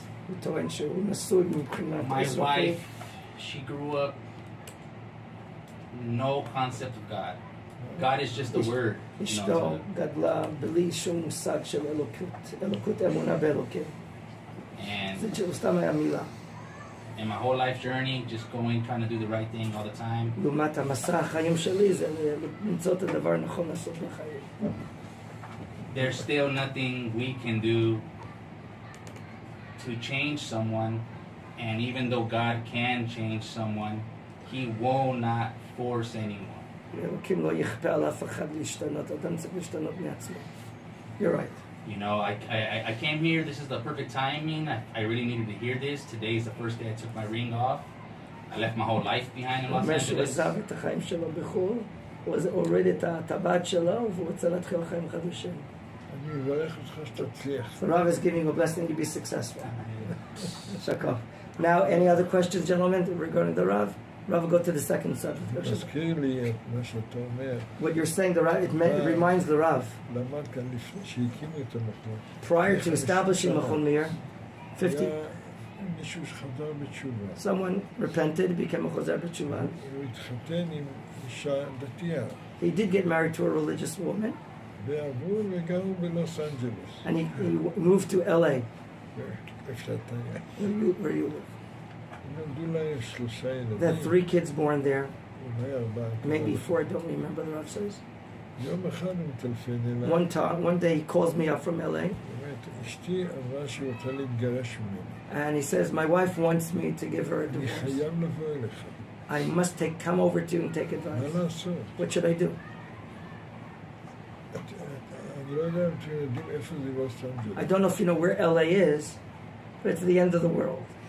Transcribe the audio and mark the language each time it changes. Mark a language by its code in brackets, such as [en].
[he] הוא טוען שהוא נשוי מבחינת... [en] My wife, she grew up no concept of God. God is just a word. [he] אשתו גדלה בלי שום מושג של אלוקות אמונה באלוקים. זה סתם היה מילה. [en] And my whole life journey, just trying to do the right thing all the time. [he] לעומת המסע החיים שלי, זה למצוא את הדבר הנכון לעשות בחיים. [en] There's still nothing we can do to change someone, and even though God can change someone, He will not force anyone. [he] אלוקים לא יכפה על אף אחד להשתנות, אדם צריך להשתנות מעצמו. [en] You're right. I came here, this is the perfect timing. I really needed to hear this. Today is the first day I took my ring off. I left my whole life behind in Los Angeles. [he] שהוא עזב את החיים שלו בחו"ל, הוא הוריד את הטבעת שלו, והוא רוצה להתחיל חיים חדשים. אני מברך אותך שתצליח. [en] So Rav is giving you a blessing to be successful. Shakov. Now, any other questions, gentlemen, regarding the Rav? Rav will go to the second subject. [he] תזכיר לי את מה שאתה אומר. [en] What you're saying, the Rav, it reminds the Rav. [he] למד כאן לפני שהקימו את המכון. [en] Prior to establishing Machon Meir, 50... [he] מישהו שחזר בתשובה. [en] Someone repented, became a Chozer B'Tshuva. [he] הוא התחתן עם אישה דתייה. [en] He did get married to a religious woman. [he] ועברו וגרו בלוס אנג'לס. [en] And he moved to L.A. [he] איפה אתה היה? [en] Where you live. [he] נולדו להם 3 ילדים. [en] There are 3 kids born there. [he] אולי 4. [en] Maybe 4, I don't remember, the Rav says. [he] יום אחד הוא מטלפן אליי. [en] One day he calls me up from L.A. [he] אשתי אמרה שהיא רוצה להתגרש ממני. [en] And he says, my wife wants me to give her a [he] אני [en] divorce. [he] חייב לבוא אליך. [en] I must come over to you and take advice. [he] מה לעשות? [en] What should I do? [he] אני לא יודע אם אתם יודעים איפה זה לוס אנג'לס. [en] I don't know if you know where L.A. is, but it's the end of the world.